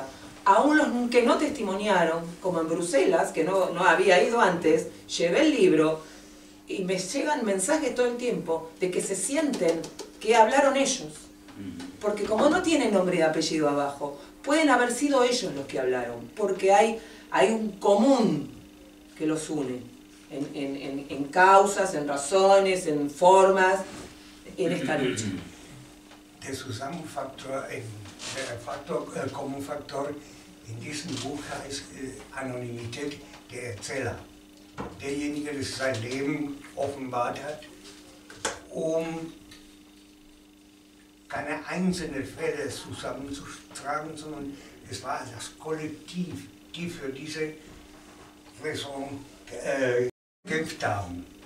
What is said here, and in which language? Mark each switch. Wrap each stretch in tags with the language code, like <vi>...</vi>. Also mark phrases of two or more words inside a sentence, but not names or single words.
<es>Aún los que no testimoniaron, como en Bruselas, que no había ido antes, llevé el libro y me llegan mensajes todo el tiempo de que se sienten que hablaron ellos. Porque como no tienen nombre y apellido abajo, pueden haber sido ellos los que hablaron, porque hay un común que los une, en causas, en razones, en formas, en esta lucha.</es> <de>Der Zusammenfaktor, Kommunfaktor in diesem Buch heißt Anonymität der Erzähler. Derjenige, der sein Leben offenbart hat, keine einzelnen Fälle zusammenzutragen, sondern es war das Kollektiv, die für diese Raison gekämpft haben.</de>